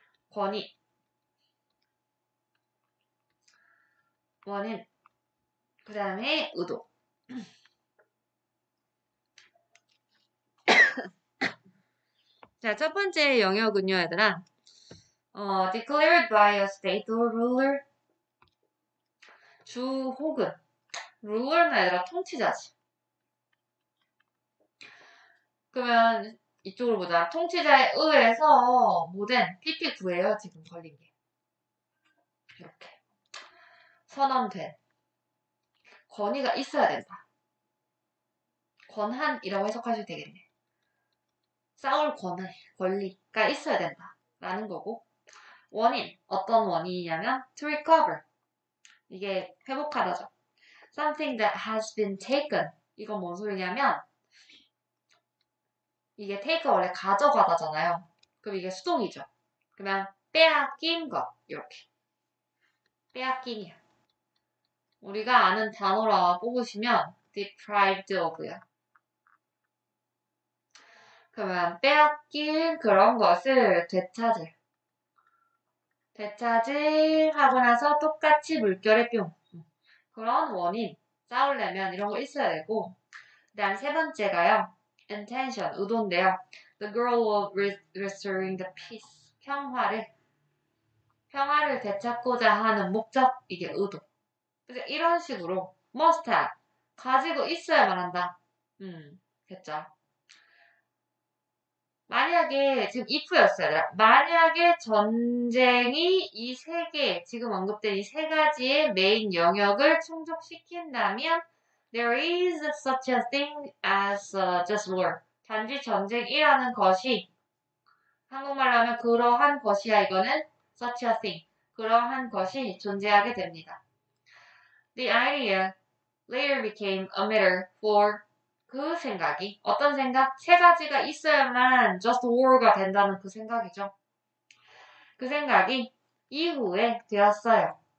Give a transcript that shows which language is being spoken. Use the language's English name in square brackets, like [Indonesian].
[Korean] 권위, 원인, 그 다음에 의도. 자, 첫 번째 영역은요, 얘들아. [English] declared by a state or ruler. [Korean] 주 혹은 ruler는 얘들아 통치자지. 그러면 이쪽으로 보자. 통치자에 의해서 모든 PP9예요. 지금 걸린 게. 이렇게. 선언된. 권위가 있어야 된다. 권한이라고 해석하셔도 되겠네. 싸울 권리가 있어야 된다. 라는 거고. 원인. 어떤 원인이냐면 [English] to recover. [Korean] 이게 회복하다죠. [English] Something that has been taken. [Korean] 이건 뭔 소리냐면 이게 take가 원래 가져가다잖아요. 그럼 이게 수동이죠. 그러면 빼앗긴 것. 이렇게. 빼앗긴이야. 우리가 아는 단어라 뽑으시면 [English] deprived of야. [Korean] 그러면 빼앗긴 그런 것을 되찾을. 되찾을 하고 나서 똑같이 물결의 뿅. 그런 원인, 싸우려면 이런 거 있어야 되고. 그 다음 세 번째가요. intention, 의도인데요. [English] The goal of restoring the peace. [Korean] 평화를 되찾고자 하는 목적, 이게 의도. 그래서 이런 식으로 [English] must have, [Korean] 가지고 있어야만 한다. 됐죠. 만약에, 지금 if였어요. 만약에 전쟁이 이 세 개, 지금 언급된 이 세 가지의 메인 영역을 충족시킨다면 [English] there is such a thing as just war. [Korean] 단지 전쟁이라는 것이, 한국말로 하면 그러한 것이야, 이거는 such a thing. 그러한 것이 존재하게 됩니다. [English] The idea later became a matter for [Korean] 그 생각이, 어떤 생각? 세 가지가 있어야만 just war가 된다는 그 생각이죠. 그 생각이 이후에 되었어요.